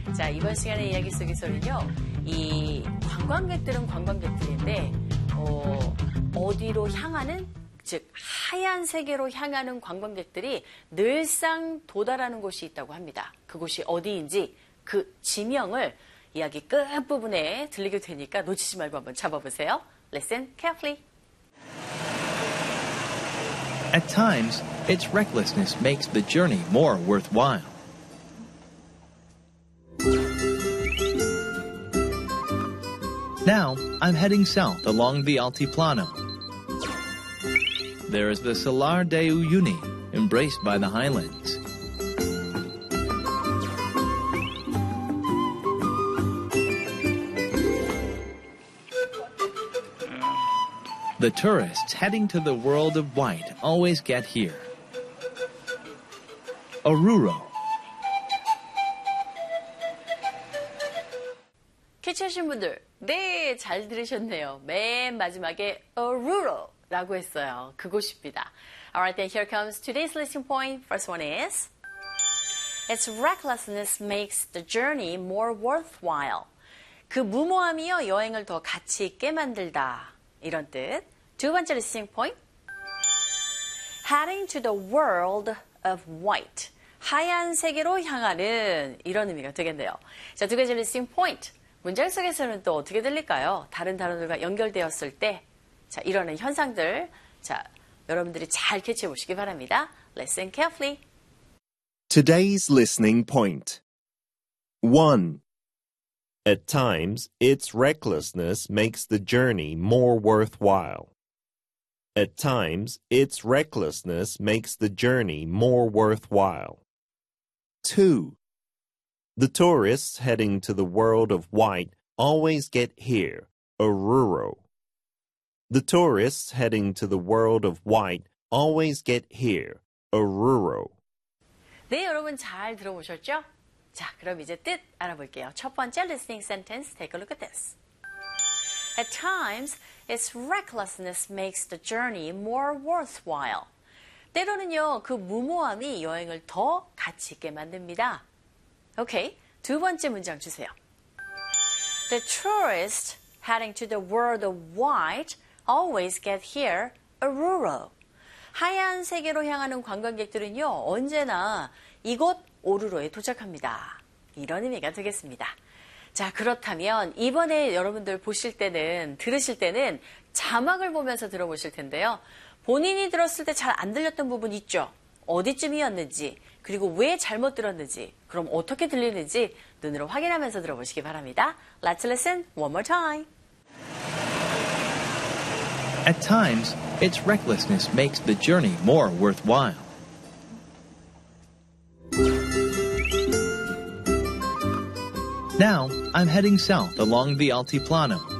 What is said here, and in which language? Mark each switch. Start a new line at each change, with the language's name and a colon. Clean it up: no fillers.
Korean: 자, 이번 시간의 이야기 속에서는요, 이 관광객들은 관광객들인데, 어디로 향하는? 즉, 하얀 세계로 향하는 관광객들이 늘상 도달하는 곳이 있다고 합니다. 그곳이 어디인지 그 지명을 이야기 끝부분에 들리게 되니까 놓치지 말고 한번 잡아보세요.
English: Listen carefully. At times, its recklessness makes the journey more worthwhile. Now, I'm heading south along the Altiplano. There is the Salar de Uyuni, embraced by the highlands. The tourists heading to the world of white always get here. Oruro.
Korean: Catch 하신 분들, 네, 잘 들으셨네요. 맨 마지막에 Oruro 라고 했어요. 그곳입니다.
English: Alright, then here comes today's listening point. First one is, its recklessness makes the journey more worthwhile.
Korean: 그 무모함이요, 여행을 더 가치 있게 만들다. 이런 뜻. 두 번째
English: listening point. Heading to the world of white.
Korean: 하얀 세계로 향하는 이런 의미가 되겠네요. 자, 두 번째 listening point. 문장 속에서는 또 어떻게 들릴까요? 다른 단어들과 연결되었을 때 자, 이런 현상들 자, 여러분들이 잘 캐치해 보시기 바랍니다.
English: Listen carefully. Today's listening point. 1. At times, its recklessness makes the journey more worthwhile. At times, its recklessness makes the journey more worthwhile. 2. The tourists heading to the world of white always get here, Oruro. The tourists heading to the world of white always get here, Oruro.
Korean: 네, 여러분 잘 들어보셨죠? 자, 그럼 이제 뜻 알아볼게요. 첫 번째
English: listening sentence, take a look at this. At times, its recklessness makes the journey more worthwhile.
Korean: 때로는요, 그 무모함이 여행을 더 가치 있게 만듭니다.
English: Okay,
Korean: 두 번째 문장 주세요.
English: The tourist heading to the world of white always get here a rural.
Korean: 하얀 세계로 향하는 관광객들은요, 언제나 이곳 오르로에 도착합니다. 이런 의미가 되겠습니다. 자, 그렇다면 이번에 여러분들 보실 때는, 들으실 때는 자막을 보면서 들어보실 텐데요. 본인이 들었을 때 잘 안 들렸던 부분 있죠? 어디쯤이었는지, 그리고 왜 잘못 들었는지, 그럼 어떻게 들리는지 눈으로 확인하면서 들어보시기 바랍니다.
English: Let's listen one more time. At times, its recklessness makes the journey more worthwhile. Now, I'm heading south along the Altiplano.